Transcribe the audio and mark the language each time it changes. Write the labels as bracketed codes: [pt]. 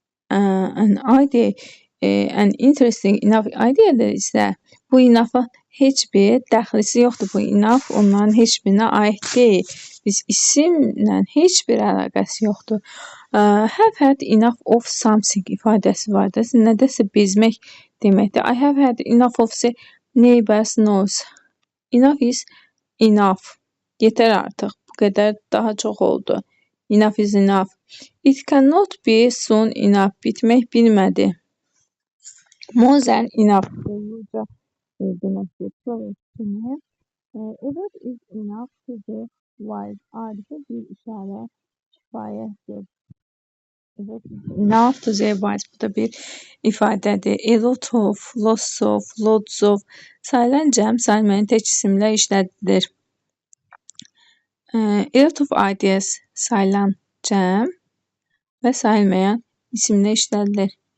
[en] An idea, an interesting enough idea [az] isə bu enough-a heç bir dəxlisi yoxdur. Bu enough onların heç birinə aid deyil. Biz isimlə heç bir əlaqəsi yoxdur. [en] Have had enough of something [az] ifadəsi vardır. Nədəsə bezmək deməkdir. [en] I have had enough of the neighbor's noise. Enough is enough. [az] Yetər artıq. Bu qədər daha çox oldu. Enough is enough. [en] It cannot be soon enough. [az] Bitmək bilmədi. [en] More than enough. [az] Olduqca deməkdir. [en] Enough is enough to the wise. [az] Arifə bir işarə kifayətdir. [en] Enough to the wise. [az] Bu da bir ifadədir. [en] A lot of, lots of, lots of. [az] Sayılan cəm sayılmayan tək isimlə işlədilir. [en] A lot of ideas [az] sayılan cəm və sayılmayan isimlə işlədilir.